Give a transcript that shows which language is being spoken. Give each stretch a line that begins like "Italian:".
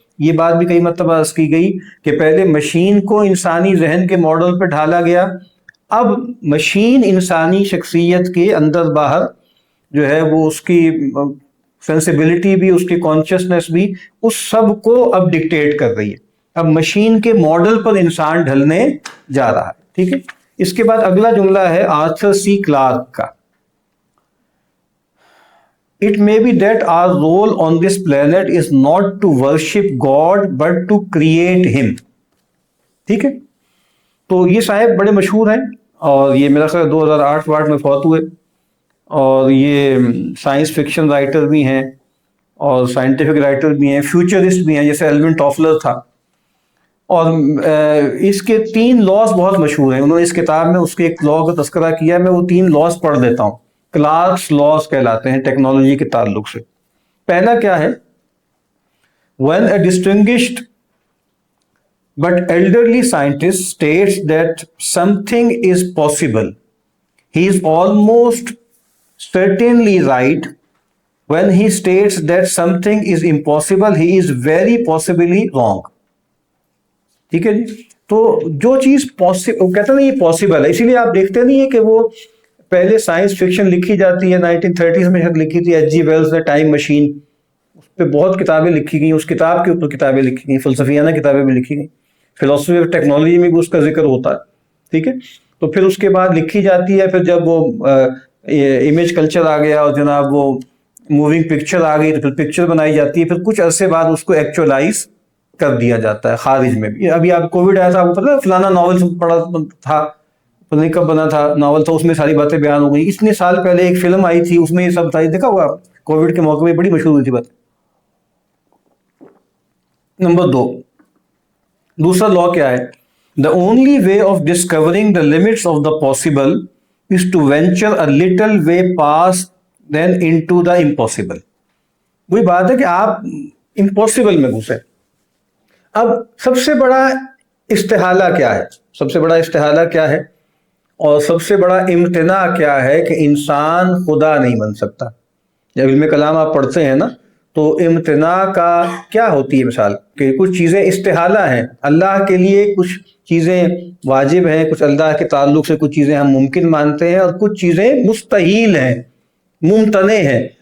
Urdu: یہ بات بھی کئی مرتبہ عرض کی گئی کہ پہلے مشین کو انسانی ذہن کے ماڈل پہ ڈھالا گیا، اب مشین انسانی شخصیت کے اندر باہر جو ہے وہ اس کی سینسیبلٹی بھی، اس کی کانشیسنس بھی، اس سب کو اب ڈکٹیٹ کر رہی ہے. اب مشین کے ماڈل پر انسان ڈھلنے جا رہا ہے. ٹھیک ہے، اس کے بعد اگلا جملہ ہے آرتھر سی کلارک کا.
English: It may be that our role on this planet is not to worship God but to create him.
Urdu: ٹھیک ہے، تو یہ صاحب بڑے مشہور ہیں اور یہ میرا خیال 2008 میں فوت ہوئے، اور یہ سائنس فکشن رائٹر بھی ہیں اور سائنٹیفک رائٹر بھی ہیں، فیوچرسٹ بھی ہیں جیسے ایلون ٹافلر تھا. اور اس کے 3 لاز بہت مشہور ہیں، انہوں نے اس کتاب میں اس کے ایک لا کا تذکرہ کیا. میں وہ 3 لاز پڑھ دیتا ہوں، کلارکس لاز کہلاتے ہیں ٹیکنالوجی کے تعلق سے. پہلا کیا ہے؟
English: when a distinguished but elderly scientist states that something is possible, he is almost certainly right. When he states that something is impossible, he is very possibly wrong.
Urdu: ٹھیک ہے جی، تو جو چیز وہ کہتا نہیں یہ پاسبل ہے، اسی لیے آپ دیکھتے نہیں ہیں کہ وہ پہلے سائنس فکشن لکھی جاتی ہے 1930s میں لکھی تھی ایچ جی ویلز نے ٹائم مشین، اس پہ بہت کتابیں لکھی گئیں، اس کتاب کے اوپر کتابیں لکھی گئیں، فلسفیانہ کتابیں بھی لکھی گئیں، فلسفی آف ٹیکنالوجی میں بھی اس کا ذکر ہوتا ہے. ٹھیک ہے، تو پھر اس کے بعد لکھی جاتی ہے، پھر جب وہ امیج کلچر آ گیا اور جناب وہ موونگ پکچر آ گئی تو پھر پکچر بنائی جاتی ہے، پھر کچھ عرصے بعد اس کو ایکچولائز کر دیا جاتا ہے خارج میں بھی. ابھی آپ کووڈ آیا تھا، آپ کو پتا ہے فلانا ناول پڑھا تھا، پتہ نہیں کب بنا تھا ناول تھا، اس میں ساری باتیں بیان ہو گئی. اتنے سال پہلے ایک فلم آئی تھی اس میں یہ سب تھا، دیکھا ہوا کووڈ کے موقع میں بڑی مشہور ہوئی تھی بات. نمبر 2، دوسرا لا کیا ہے؟
English: The only way of discovering the limits of the possible is to venture a little way past them into the impossible.
Urdu: وہی بات ہے کہ آپ امپاسبل میں گھسے. اب سب سے بڑا استحالہ کیا ہے؟ سب سے بڑا استحالہ کیا ہے اور سب سے بڑا امتناع کیا ہے؟ کہ انسان خدا نہیں بن سکتا. جب علم کلام آپ پڑھتے ہیں نا تو امتناع کا کیا ہوتی ہے مثال، کہ کچھ چیزیں استحالہ ہیں، اللہ کے لیے کچھ چیزیں واجب ہیں، کچھ اللہ کے تعلق سے کچھ چیزیں ہم ممکن مانتے ہیں اور کچھ چیزیں مستحیل ہیں، ممتنع ہیں.